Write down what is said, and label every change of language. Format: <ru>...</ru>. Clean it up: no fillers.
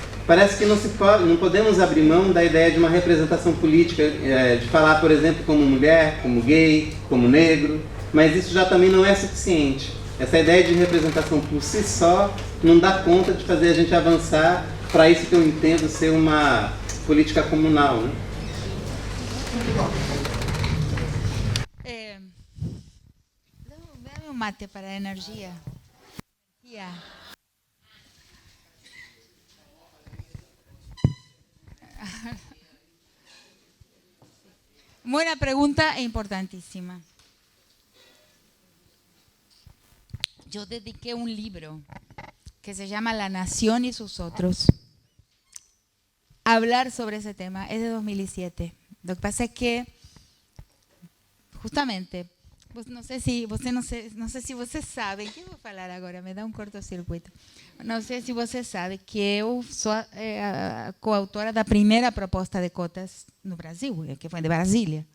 <pt>Parece que não podemos abrir mão da ideia de uma representação política, de falar, por exemplo, como mulher, como gay, como negro, mas isso já também não é suficiente. Essa ideia de representação por si só não dá conta de fazer a gente avançar para isso que eu entendo ser uma política comunal, né?</pt> <es>Dame un mate para energía. Buena pregunta e importantísima. Yo dediqué un libro que se llama La Nación y sus otros a hablar sobre ese tema. Es de 2007. Lo que pasa es que, justamente, no sé si você sabe, que vou falar agora, me dá cortocircuito.</es> <pt>Não sei se você sabe que eu sou a coautora da primeira proposta de cotas no Brasil, que foi de Brasília.</pt>